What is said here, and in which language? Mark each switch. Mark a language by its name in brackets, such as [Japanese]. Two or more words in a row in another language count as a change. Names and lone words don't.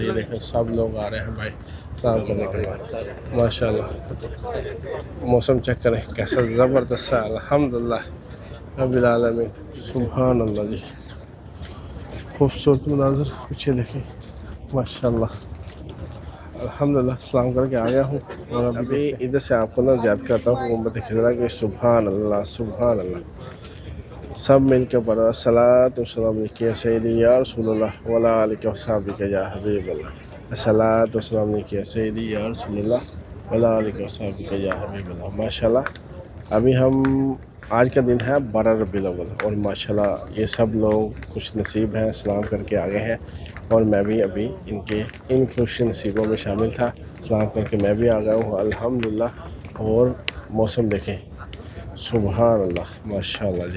[Urdu] یہ دیکھیں سب لوگ آ رہے ہیں بھائی سلام کرنے کے بعد۔ ماشاءاللہ موسم چیک کریں کیسا زبردست ہے. [Arabic] الحمد لله رب العالمين. سبحان الله [Urdu] جی، خوبصورت نظارہ پیچھے دیکھیں ماشاءاللہ. الحمدللہ سلام کرکے آ گیا ہوں اور ابھی ادھر سے آپ کو نہ زیادہ کرتا ہوں امت خضرا کے. [Arabic] سبحان الله، سبحان الله. [Urdu] سب مل کے پڑھو [Arabic] الصلاة والسلام عليك سيدي يا رسول الله وعلى آلك وأصحابك يا حبيب الله. الصلاة والسلام عليك سيدي يا رسول الله وعلى آلك وأصحابك يا حبيب الله. [Urdu] ماشاءاللہ ابھی ہم آج کا دن ہے 12 ربیع الاول اور ماشاءاللہ یہ سب لوگ خوش نصیب ہیں، سلام کرکے آ گئے ہیں اور میں بھی ابھی ان خوش نصیبوں میں شامل تھا. سلام کرکے میں بھی آ گیا ہوں۔ الحمدللہ اور موسم دیکھیں, [Arabic] سبحان الله ما شاء الله [Urdu] जी।